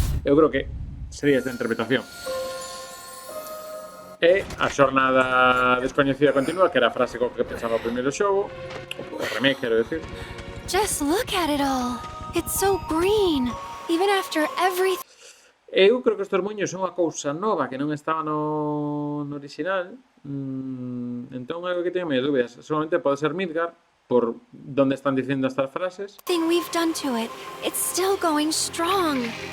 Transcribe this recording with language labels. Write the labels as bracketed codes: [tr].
[gl] Eu creo que sería esta interpretación. E a xornada descoñecida continúa, que era a frase co que pensaba o primeiro xogo, o remake, quero decir. [en] Just look at it all. It's so green, even after everything. [gl] Eu creo que estes moños son unha cousa nova que non estaba no original. Entón, algo que teño medio dúbidas. Solamente pode ser Midgard, por donde están dicindo estas frases. [en] We've done to it, it's still going strong.